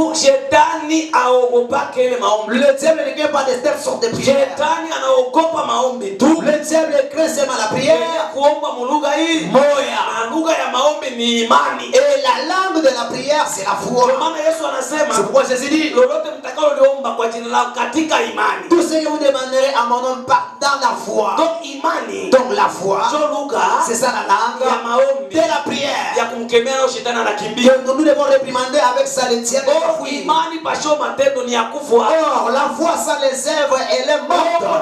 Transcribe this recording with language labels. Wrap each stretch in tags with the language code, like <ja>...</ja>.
<sw>Shetani aogopake ile maombi.</sw> <fr>Le diable ne craint pas des sortes de prières.</fr> <sw>Shetani anaogopa maombi tu.</sw> <fr>Le diable craint seulement la prière.</fr> <sw>Kuomba mulugha hii moya. Na lugha ya maombi ni imani.</sw> <fr>Et la langue de la prière c'est la foi.</fr> <sw>Kwa maana Yesu anasema,</sw> <fr>c'est pourquoi Jésus dit,</fr> <sw>lolote mtakalo kwa jina la katika imani.</sw> <fr>Tout ce que vous demanderez à mon nom dans la foi.</fr> <sw>Donc imani.</sw> <fr>Donc la foi. C'est ça la langue</fr> <sw>ya maombi</sw> <fr>de la prière.</fr> <sw>Ya kumkemea na shetani anakimbia.</sw> <fr>Donc nous devons réprimander avec ça le diable.</fr> <sw>Imani pasho matendo ni ya kufa.</sw> <fr>Or la foi sans les œuvres elle est morte.</fr>